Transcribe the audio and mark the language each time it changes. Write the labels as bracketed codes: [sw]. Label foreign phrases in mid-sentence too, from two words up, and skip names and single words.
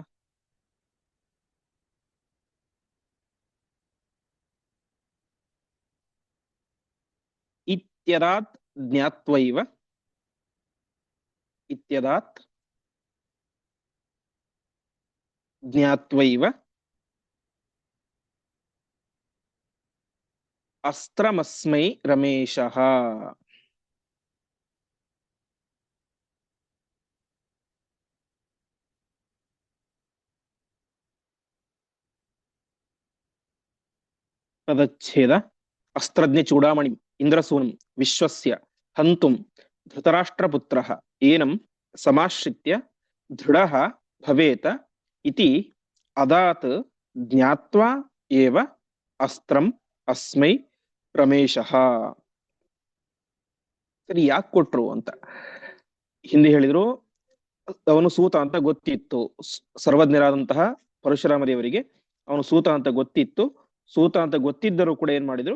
[sa] ಇತ್ಯದಾತ್ ಜ್ಞಾತ್ವೈವ ಅಸ್ತ್ರಮಸ್ಮೈ ರಮೇಶಃ. [kn] ಪದಚ್ಛೇದ. [sa] ಅಸ್ತ್ರಜ್ಞ ಚೂಡಾಮಣಿ ಇಂದ್ರಸೂನಂ ವಿಶ್ವಸ್ಯ ಹಂತುಂ ಧೃತರಾಷ್ಟ್ರಪುತ್ರಃ ಏನಂ ಸಮಾಶ್ರಿತ್ಯ ದೃಢಃ ಭವೇತ ಇತಿ ಅದಾತ್ ಜ್ಞಾತ್ವಾ ಏವ ಅಸ್ತ್ರಂ ಅಸ್ಮೈ ರಮೇಶಃ. [kn] ಸರಿ, ಯಾಕೆ ಕೊಟ್ರು ಅಂತ ಹಿಂದೆ ಹೇಳಿದ್ರು. ಅವನು ಸೂತ ಅಂತ ಗೊತ್ತಿತ್ತು, ಸರ್ವಜ್ಞರಾದಂತಹ ಪರಶುರಾಮ ದೇವರಿಗೆ ಅವನು ಸೂತ ಅಂತ ಗೊತ್ತಿತ್ತು. ಸೂತ ಅಂತ ಗೊತ್ತಿದ್ದರೂ ಕೂಡ ಏನ್ ಮಾಡಿದ್ರು?